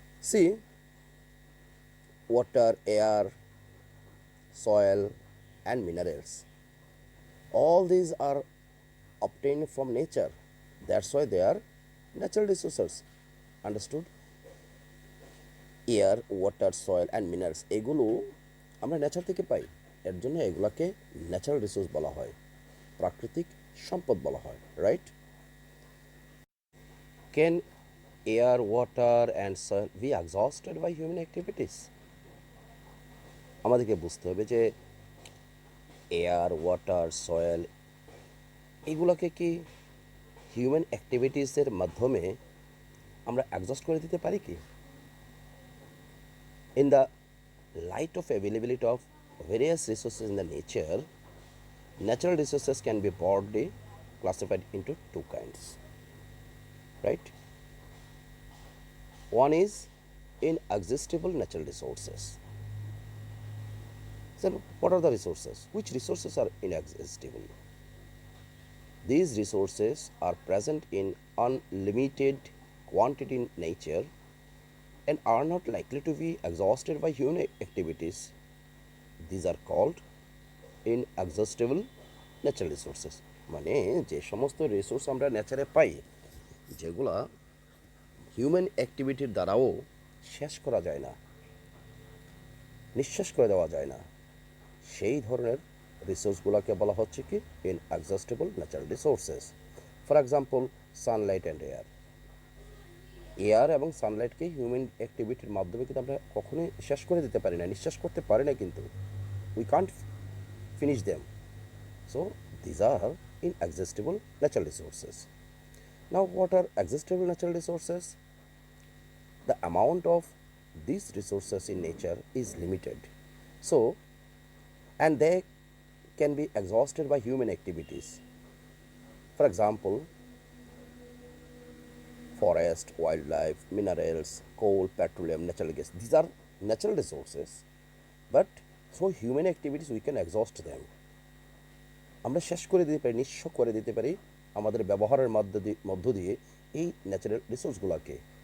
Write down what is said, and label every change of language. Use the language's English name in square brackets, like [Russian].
[English] See, water, air, soil and minerals, all these are obtained from nature. That's why they are natural resources. Understood? Air, water, soil and minerals, [Bangla] এগুলো আমরা nature থেকে পাই। এর জন্য এগুলোকে natural resource বলা হয়, প্রাকৃতিক সম্পদ বলা হয়, right? [English] Can air, water and soil be exhausted by human activities? [Bangla] আমাদেরকে বুঝতে হবে যে এয়ার, ওয়াটার, সয়েল এগুলোকে কি হিউম্যান অ্যাক্টিভিটিসের মাধ্যমে আমরা এক্সহস্ট করে দিতে পারি কি? [English] In the light of availability of various resources in the nature, natural resources can be broadly classified into two kinds, right? One is inexhaustible natural resources. So what are the resources? Which resources are inexhaustible? These resources are present in unlimited quantity in nature and are not likely to be exhausted by human activities. These are called inexhaustible natural resources. [Bangla] মানে যে সমস্ত resource আমরা নেচারে পাই, যেগুলা human অ্যাক্টিভিটির দ্বারাও শেষ করা যায় না, নিঃশেষ করে দেওয়া যায় না, সেই ধরনের রিসোর্সগুলোকে বলা হচ্ছে কি ইনএক্সহস্টিবল natural resources. [English] For example sunlight and air. [Bangla] Air এবং সানলাইটকে হিউম্যান অ্যাক্টিভিটির মাধ্যমে কিন্তু আমরা কখনোই শেষ করে দিতে পারি না, নিঃশ্বাস করতে পারি না, কিন্তু [English] We can't finish them. So these are inexhaustible natural resources. Now what are exhaustible natural resources? The amount of these resources in nature is limited, so and they can be exhausted by human activities. For example, forest, wildlife, minerals, coal, petroleum, natural gas. These are natural resources, but through human activities we can exhaust them. [Bangla] আমরা শেষ করে দিতে পারি, নিঃস্ব করে দিতে পারি আমাদের ব্যবহারের মধ্য দিয়ে এই ন্যাচারাল রিসোর্সগুলোকে।